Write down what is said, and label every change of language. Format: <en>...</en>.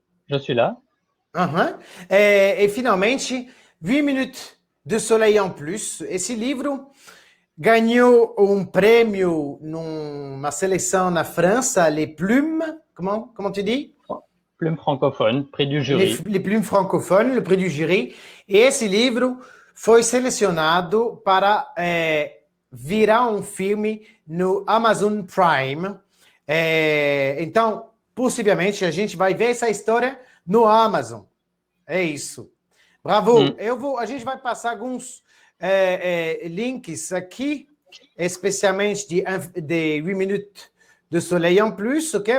<fr>Je suis là.</fr> <pt>Uhum. E finalmente, 8 minutes de soleil en plus. Esse livro ganhou um prêmio numa seleção na França, Les Plumes,</pt> <fr>comment tu dis? Plume francophone, prix du jury. Les Plumes francophones, le prix du jury.</fr> <pt>E esse livro foi selecionado para virar um filme no Amazon Prime. Então, possivelmente, a gente vai ver essa história no Amazon. É isso. Bravo. A gente vai passar alguns links aqui, especialmente de 8 minutes de soleil en plus, ok?</pt>